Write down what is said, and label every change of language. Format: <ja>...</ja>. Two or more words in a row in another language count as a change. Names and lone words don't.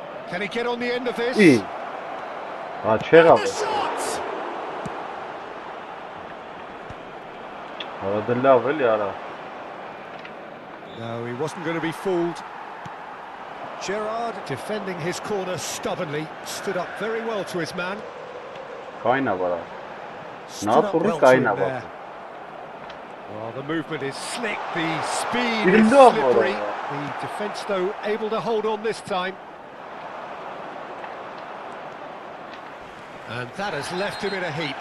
<en>Can he get on the end of this?</en> <hy>Ի։ Հա չեղավ։</hy> <en>The shot!</en> <hy>Արա դե լավ էլի արա։</hy> <en>No, he wasn't going to be fooled. Gerrard defending his corner stubbornly, stood up very well to his man.</en> <hy>Կայնա վարա։</hy> <en>Stood up</en> <hy>Նաթուրի</hy> <en>well to</en> <hy>կայնա</hy> <en>him</en> <hy>վարա։</hy> <en>there. Well, the movement is slick, the speed</en> <hy>Իր</hy> <en>is</en> <hy>լավ</hy> <en>slippery.</en> <hy>վարա։</hy> <en>The defence, though, able to hold on this time. And that has left him in a heap.</en>